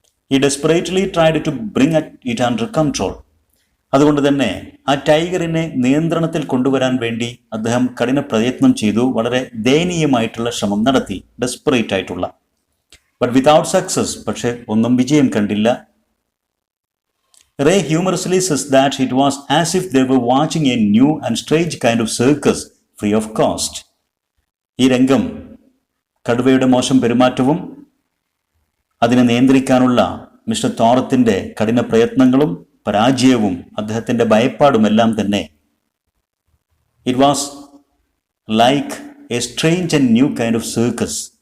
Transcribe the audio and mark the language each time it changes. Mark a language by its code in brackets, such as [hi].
[en] He desperately tried to bring it under control. [ml] അതുകൊണ്ട് തന്നെ ആ ടൈഗറിനെ നിയന്ത്രണത്തിൽ കൊണ്ടുവരാൻ വേണ്ടി അദ്ദേഹം കഠിന പ്രയത്നം ചെയ്തു, വളരെ ദയനീയമായിട്ടുള്ള ശ്രമം നടത്തി, ഡെസ്പറേറ്റ് ആയിട്ടുള്ള. [en] But without success. [ml] പക്ഷെ ഒന്നും വിജയം കണ്ടില്ല. [en] Ray humorously says that it was as if they were watching a new and strange kind of circus free of cost. [ml] ഈ രംഗം, കടുവയുടെ മോശം പെരുമാറ്റവും അതിനെ നിയന്ത്രിക്കാനുള്ള മിസ്റ്റർ ടോറത്തിൻ്റെ കഠിന പ്രയത്നങ്ങളും പരാജയവും അദ്ദേഹത്തിൻ്റെ ഭയപ്പാടുമെല്ലാം തന്നെ, [en] It was like a strange and new kind of circus.